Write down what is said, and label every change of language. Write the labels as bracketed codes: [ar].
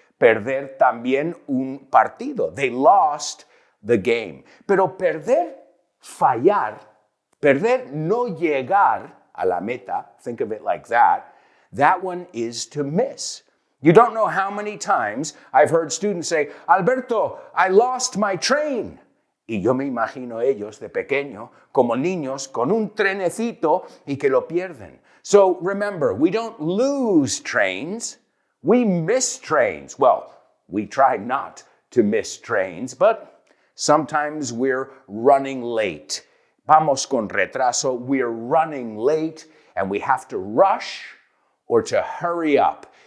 [es] Perder también un partido. [en] They lost the game. [es] Pero perder, fallar, perder no llegar a la meta, [en] think of it like that one is to miss. You don't know how many times I've heard students say, Alberto, I lost my train. [es] Y yo me imagino ellos de pequeño como niños con un trenecito y que lo pierden. [en] So remember, we don't lose trains, we miss trains. Well, we try not to miss trains, but sometimes we're running late. [es] Vamos con retraso, [en] we're running late and we have to rush or to hurry up.